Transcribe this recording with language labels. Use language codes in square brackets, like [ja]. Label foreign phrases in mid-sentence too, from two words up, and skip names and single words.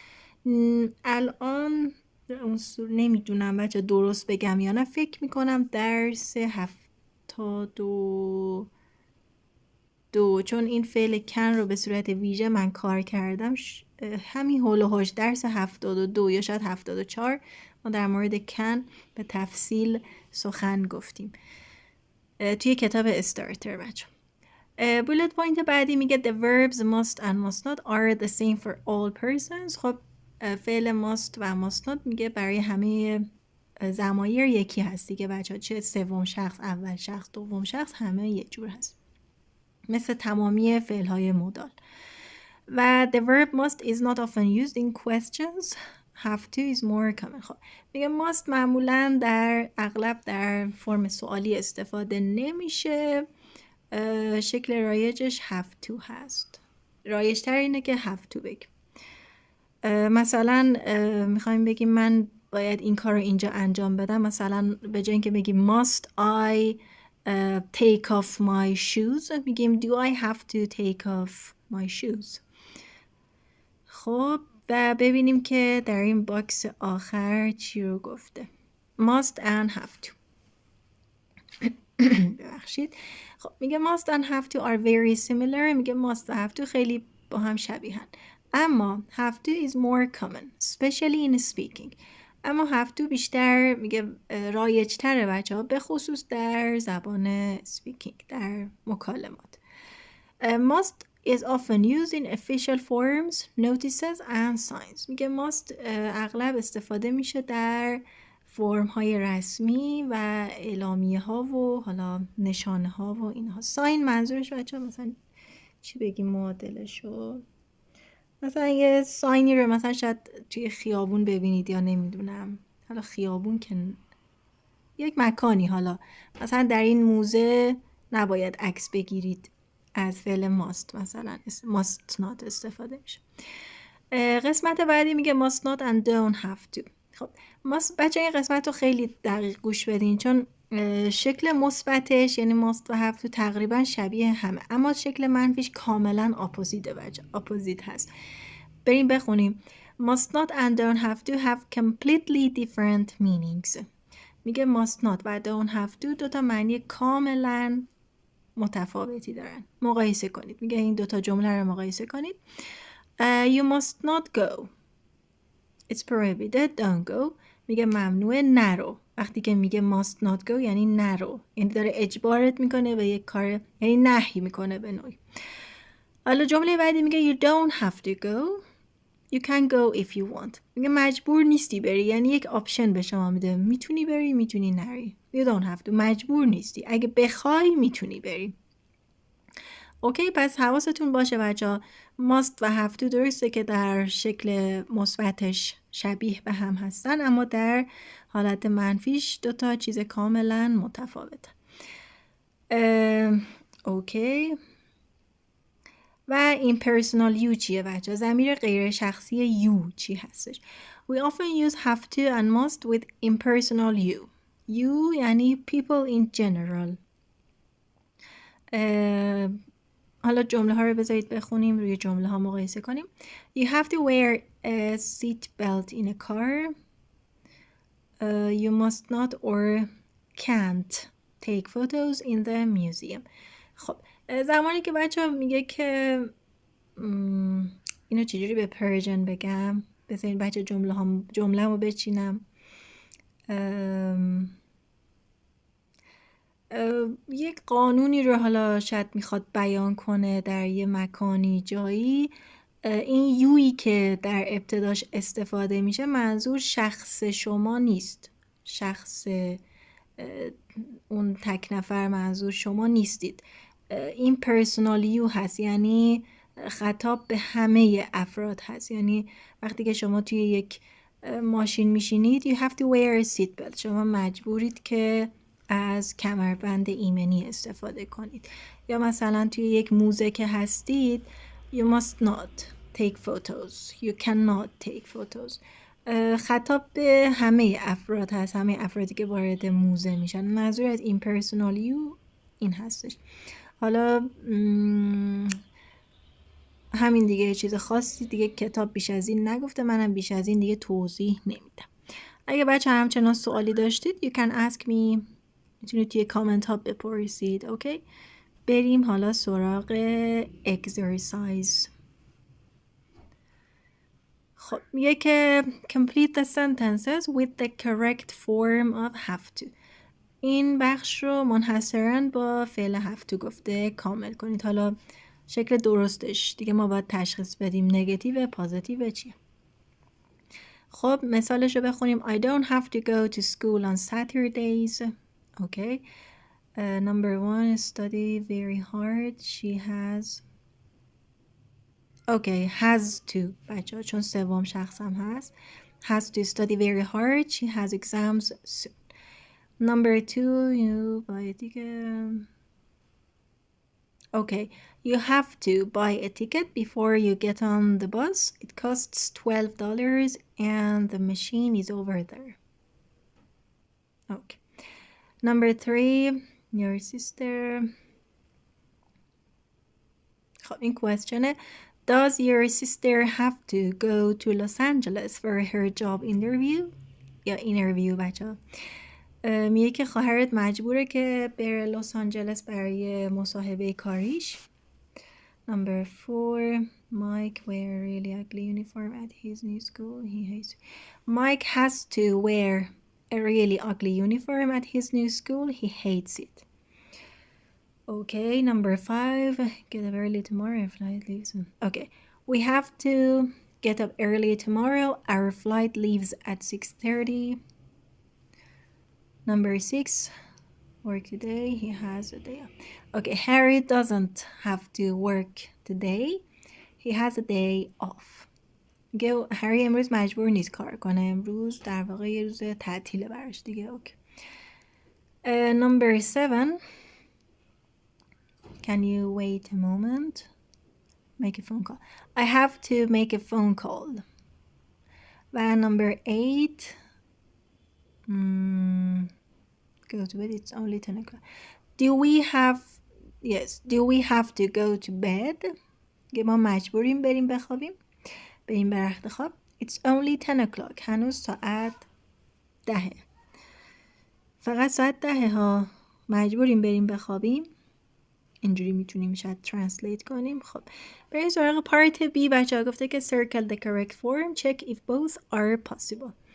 [fa] الان نمیدونم بچه درست بگم یا نه، فکر میکنم درس 72 چون این فعل کن رو به صورت ویژه من کار کردم همین هول و هوش درس 72 یا شاید 74 ما در مورد کن به تفصیل سخن گفتیم توی کتاب استارتر. بچه [en] bullet point [fa] بعدی میگه [en] the verbs must and must not are the same for all persons. [fa] خب فعل must و [en] must not [fa] میگه برای همه ضمایر یکی هست دیگه بچه ها، چه سوم شخص، اول شخص، دوم شخص، همه یک جور هست مثل تمامی فعل های مودال. [en] و the verb must is not often used in questions. have to is more common. [fa] خب میگه must معمولا در اغلب در فرم سوالی استفاده نمیشه، شکل رایجش [en] have to [fa] هست. رایج‌تر اینه که [en] have to [fa] بگیم. مثلا میخوایم بگیم من باید این کار رو اینجا انجام بدم، مثلا به جای اینکه بگیم [en] must I take off my shoes [fa] میگیم [en] do I have to take off my shoes. [fa] خب و ببینیم که در این باکس آخر چی رو گفته. [en] must and have to. [fa] ببخشید. خب میگه [en] must and have to are very similar. میگه must و have to [fa] خیلی با هم شبیهن، اما [en] have to is more common especially in speaking. [fa] اما [en] have to [fa] بیشتر میگه رایج تره بچه ها، به خصوص در زبان speaking، در مکالمات. [en] must is often used in official forms, notices and signs. [fa] میگه must اغلب استفاده میشه در فرم های رسمی و اعلامیه ها و حالا نشانه ها و اینها. ساین منظورش بچه ها مثلا چی بگیم معادلشو؟ مثلا یه ساینی رو مثلا شاید توی خیابون ببینید یا نمیدونم، حالا خیابون که یک مکانی، حالا مثلا در این موزه نباید عکس بگیرید، از فعل ماست مثلا [en] must not [fa] استفاده میشه. قسمت بعدی میگه [en] must not and don't have to. [fa] خب must بچه این قسمت رو خیلی دقیق گوش بدین چون شکل مثبتش یعنی must و [en] have to [fa] تقریبا شبیه همه، اما شکل منفیش کاملا اپوزیته بچه، اپوزیت هست. بریم بخونیم. [en] must not and don't have to have completely different meanings. [fa] میگه [en] must not [fa] و [en] don't have to [fa] دوتا معنی کاملا متفاوتی دارن. مقایسه کنید. میگه این دوتا جمله رو مقایسه کنید. [en] You must not go. It's prohibited. Don't go. [fa] میگه ممنوعه، نرو. وقتی که میگه [en] must not go [fa] یعنی نرو، یعنی داره اجبارت میکنه به یک کار، یعنی نهی میکنه به نوعی. حالا جمله بعدی میگه [en] you don't have to go. You can go if you want. [fa] میگه مجبور نیستی بری، یعنی یک آپشن به شما میده، میتونی بری میتونی نری. [en] You don't have to. [fa] مجبور نیستی، اگه بخوای میتونی بری. اوکی، پس حواستون باشه بچه must و [en] have to [fa] درسته که در شکل مثبتش شبیه به هم هستن، اما در حالت منفیش دوتا چیز کاملا متفاوته. اوکی. و [en] impersonal you [fa] چیه بچه؟ ضمیر غیر شخصی you چی هستش؟ [en] We often use have to and must with impersonal you. You یعنی people in general. [fa] حالا جمله ها رو بذارید بخونیم، روی جمله ها مقایسه کنیم. [en] You have to wear a seat belt in a car. You must not or can't take photos in the museum. [fa] خب زمانی که بچه ها میگه که اینو چجوری به پرژن بگم، بذارید بچه جمله رو بچینم. یک قانونی رو حالا شاید میخواد بیان کنه در یه مکانی جایی، این یویی که در ابتداش استفاده میشه منظور شخص شما نیست، شخص اون تک نفر منظور شما نیستید. این [en] personal you [fa] هست، یعنی خطاب به همه افراد هست. یعنی وقتی که شما توی یک ماشین میشینید [en] you have to wear a seat belt، [fa] شما مجبورید که از کمربند ایمنی استفاده کنید. یا مثلا توی یک موزه که هستید [en] you must not take photos. You cannot take photos. [fa] خطاب به همه افراد هست، همه افرادی که وارد موزه میشن. منظور از [en] impersonal you [fa] این هستش. حالا همین دیگه، چیز خاصی دیگه کتاب بیش از این نگفته، منم بیش از این دیگه توضیح نمیدم. اگه بچه همچنان سوالی داشتید [en] you can ask me، [fa] میتونید توی کامنت ها بپرسید. اوکی، بریم حالا سراغ exercise. خب میگه که [en] complete the sentences with the correct form of have to. [fa] این بخش رو منحصراً با فعل [en] have to [fa] گفته کامل کنید. حالا شکل درستش دیگه ما باید تشخیص بدیم [en] negative positive [fa] چیه. خب مثالش رو بخونیم. [en] I don't have to go to school on Saturdays. Okay. Number 1, study very hard. She has. Okay, has to. [fa] بچه چون سوم شخص هم هست. [en] Has to study very hard. She has exams soon. Number 2, you buy a ticket. Okay, you have to buy a ticket before you get on the bus. It costs $12 and the machine is over there. Okay. Number 3, your sister. [fa] خب این question. [en] Does your sister have to go to Los Angeles for her job interview? [fa] یا interview بچه. میگه که خواهرت مجبوره که بره لس آنجلس برای مصاحبه کاریش. [en] Number 4, Mike wear a really ugly uniform at his new school. He hates. Mike has to wear a really ugly uniform at his new school. He hates it. Okay, number 5, get up early tomorrow. Flight leaves. Okay, we have to get up early tomorrow. Our flight leaves at 6:30. Number 6, work today. He has a day off. Okay, Harry doesn't have to work today. He has a day off. [fa] میگه هری امروز مجبور نیست کار کنه. امروز در واقع یه روز تعطیله براش دیگه. اوکی. [en] Number 7, can you wait a moment? Make a phone call. I have to make a phone call. و number 8, go to bed. It's only 10 o'clock. Do we have to go to bed? [fa] ما مجبوریم بریم بخوابیم. بریم به رخت خواب. [en] It's only 10 o'clock. [fa] هنوز ساعت 10. فقط ساعت 10 ها. مجبوریم بریم بخوابیم. اینجوری میتونیم شاید ترنسلیت کنیم. خب بریم سراغ [en] part B. [fa] بچه ها گفته که [en] circle the correct form. Check if both are possible.